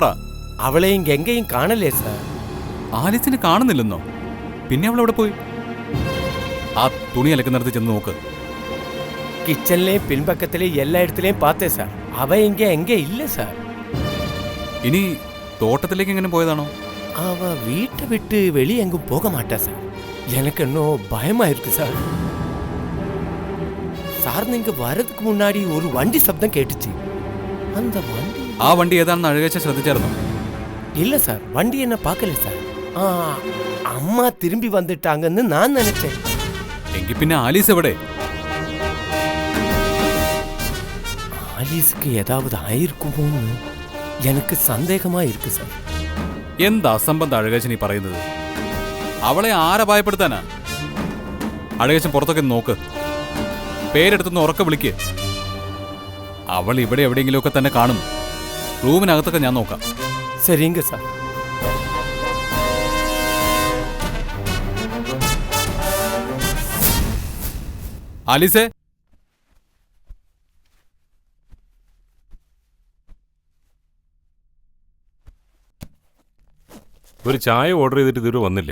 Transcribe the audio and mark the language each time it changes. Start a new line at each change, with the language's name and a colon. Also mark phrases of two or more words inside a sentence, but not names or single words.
Malayalam: അവളെയും ഗംഗയും കാണല്ലേ സാർ? ആലിസിനെ കാണുന്നില്ലെന്നോ? പിന്നെ അവൾ എവിടെ പോയി? ആ തുണി അലക്കുന്നിടത്ത് ചെന്ന് നോക്ക്. കിച്ചണിലെയും പിൻപക്കത്തിലെയും എല്ലായിടത്തിലെയും
Tamil: பாத்தே சார். அவ எங்க இல்ல சார்.
Malayalam: ഇനി തോട്ടത്തിലേക്ക് എങ്ങനെ പോയതാണോ?
Tamil: அவ வீட்டை விட்டு வெளியே எங்கும் போக மாட்டா சார். எனக்கு இன்னும் பயமா இருக்கு சார். சார் நீங்க வரதுக்கு முன்னாடி ஒரு வண்டி சப்தம் கேட்டுச்சு. அந்த வண்டி
Malayalam: ആ വണ്ടി ഏതാണെന്ന് അഴകേശ ശ്രദ്ധിച്ചായിരുന്നോ?
Tamil: இல்ல சார், வண்டி என்ன பார்க்கல சார். அம்மா திரும்பி வந்துட்டாங்கன்னு நான் நினைச்சேன்.
Malayalam: എങ്കിൽ പിന്നെ ആലീസ് എവിടെ?
Tamil: ஆலீஸுக்கு ஏதாவது ஆயிருக்குமோன்னு எனக்கு சந்தேகமா இருக்கு சார்.
Malayalam: എന്താ അസംബന്ധ അഴകേശൻ ഈ പറയുന്നത്? അവളെ ആരെ ഭയപ്പെടുത്താനാ? അഴകേശൻ പുറത്തൊക്കെ നോക്ക്. പേരെടുത്തൊന്ന് ഉറക്കെ വിളിക്ക്. അവൾ ഇവിടെ എവിടെയെങ്കിലുമൊക്കെ തന്നെ കാണും. റൂമിനകത്തൊക്കെ ഞാൻ നോക്കാം.
Tamil: சரிங்க சார்.
Malayalam: ആലീസേ, ഒരു ചായ ഓർഡർ ചെയ്തിട്ട് ഇതുവരെ വന്നില്ലേ?